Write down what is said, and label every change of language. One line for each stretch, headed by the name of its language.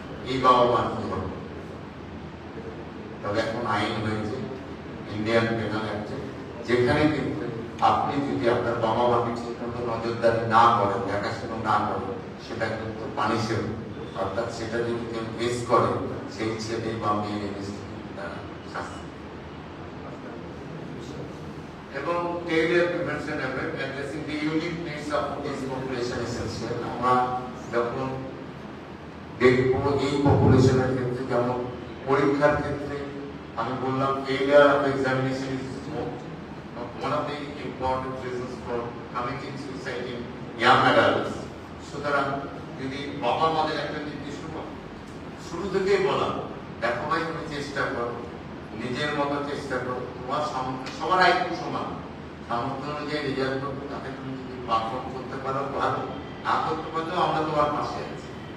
Bangla: এই বাবা মার কি হবে? তবে এখন আইন হয়েছে ইন্ডিয়ান পেনাল অ্যাক্টে, যেখানে কিন্তু আপনি যদি আপনার বাবা মাকে ঠিকমতো নজরদারি না করেন, দেখাশোনা না করেন, সেটা কিন্তু পানিশেবল। অর্থাৎ সেটা যদি কেউ কেস করে, সেই ছেলে বা মেয়ের শাস্তি।
English: এবং failure prevention effort addressing the unique needs of this population essential.
Bangla: আমরা যখন দেখব এই পপুলেশনের ক্ষেত্রে, যেমন পরীক্ষার ক্ষেত্রে আমি বললাম
English: failure of examination is one of the important reasons for committing suicide in young adults.
Bangla: সুতরাং যদি বাবা মাদের একটা নির্দিষ্ট শুরু থেকেই বলা, দেখো ভাই তুমি চেষ্টা করো, নিজের মতো চেষ্টা করো, তোমার সবার আইকিউ সমান, সামর্থ্য অনুযায়ী রেজাল্ট করবে, তাতে তুমি যদি পারফর্ম করতে পারো ভালো, না করতে পারো আমরা তোমার পাশে আছি।